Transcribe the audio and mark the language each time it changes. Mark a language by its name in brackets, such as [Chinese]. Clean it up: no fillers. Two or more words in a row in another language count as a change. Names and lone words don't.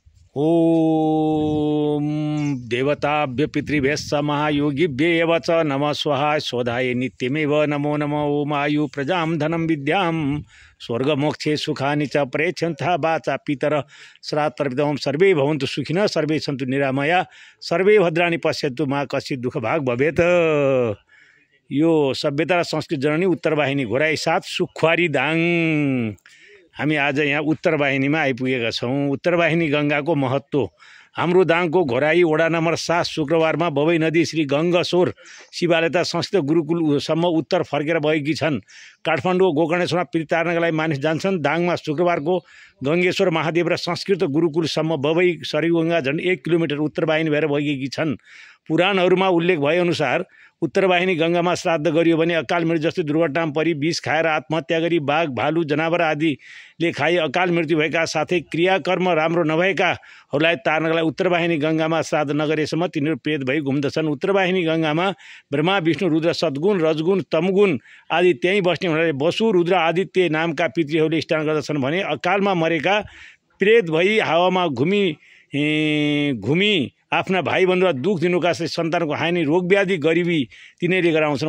[Sanskrit] ओम देवताभ्य पितृभ्यश्च महायोगिभ्येव च नमः स्वाहा स्वधाय नित्यमेव नमो नमः। ओम आयु प्रजां धनं विद्यां स्वर्गमोक्षे सुखानि च प्रयच्छन्तः वाचा पितर श्राद्धर्पितमं सर्वे भवन्तु सुखिनः सर्वे सन्तु निरामया सर्वे भद्राणि पश्यन्तु मा कश्चित् दुःखभाग् भवेत्। [Nepali] यो सभ्यता र संस्कृति जननी उत्तर वाहिनी घोराई 7 सुखवारी दाङ। हामी आज यहाँ उत्तर वाहिनीमा आइपुगेका छौँ। उत्तर वाहिनी गङ्गाको महत्त्व हाम्रो दाङको घोराई वडा नम्बर 7 शुक्रबारमा बबई नदी श्री गङ्गेश्वर शिवालयता संस्कृत गुरुकुलसम्म उत्तर फर्केर बगेकी छन्। काठमाडौँ गोकर्णेश्वरमा पितृ तार्नका लागि मानिस जान्छन्। दाङमा शुक्रबारको गङ्गेश्वर महादेव र संस्कृत गुरुकुलसम्म बबई सरयू गङ्गा झन्डै 1 किलोमिटर उत्तर वाहिनी भएर बगेकी छन्। पुराणहरूमा उल्लेख भएअनुसार उत्तर वाहिनी गङ्गामा श्राद्ध गरियो भने अकाल मृत्यु जस्तै दुर्घटनामा परि विष खाएर आत्महत्या गरी बाघ भालु जनावर आदिले खाई अकाल मृत्यु भएका साथै क्रियाकर्म राम्रो नभएकाहरूलाई तार्नका लागि उत्तर वाहिनी गङ्गामा श्राद्ध नगरेसम्म तिनीहरू प्रेत भई घुम्दछन्। उत्तर वाहिनी गङ्गामा ब्रह्मा विष्णु रुद्र सद्गुण रजगुण तमगुण आदि त्यहीँ बस्ने हुनाले वसु रुद्र आदित्य नामका पितृहरूले स्नान गर्दछन् भने अकालमा मरेका प्रेत भई हावामा घुमी आफ्ना भाइबन्धुलाई दुःख दिनुका साथै सन्तानको हानि रोग व्याधि गरिबी तिनीहरूले गराउँछन्।